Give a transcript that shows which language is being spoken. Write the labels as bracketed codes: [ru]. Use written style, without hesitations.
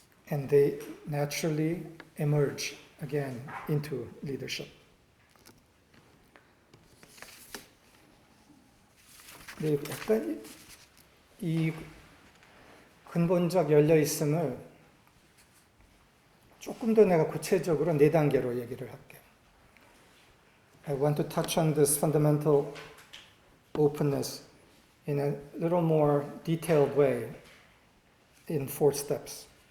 [en] And they naturally emerge again into leadership. [ko] 네, 약간 이 근본적 열려있음을 조금 더 내가 구체적으로 4단계로 얘기를 할게요. [en] I want to touch on this fundamental openness in a little more detailed way in 4 steps.